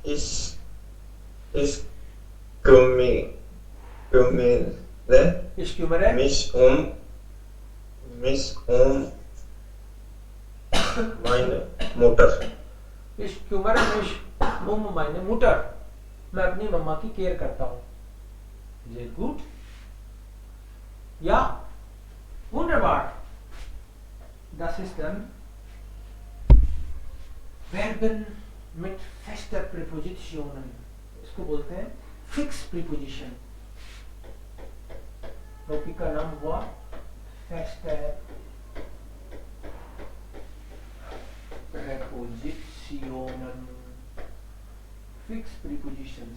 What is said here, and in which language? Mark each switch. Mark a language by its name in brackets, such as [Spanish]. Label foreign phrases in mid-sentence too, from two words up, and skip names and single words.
[German] Ich kümmere Ich kümmere mich um meine Mutter. Ich kümmere mich um meine Mutter. [Hindi] मैं अपनी मम्मा की केयर करता हूँ। [German] Sehr gut. Ja, wunderbar. Das ist dann Verben mit fester Präpositionen. [Hindi] इसको बोलते हैं [English] fix preposition. [Hindi] टॉपिक का नाम हुआ [German] fester Präpositionen, [English] fix prepositions.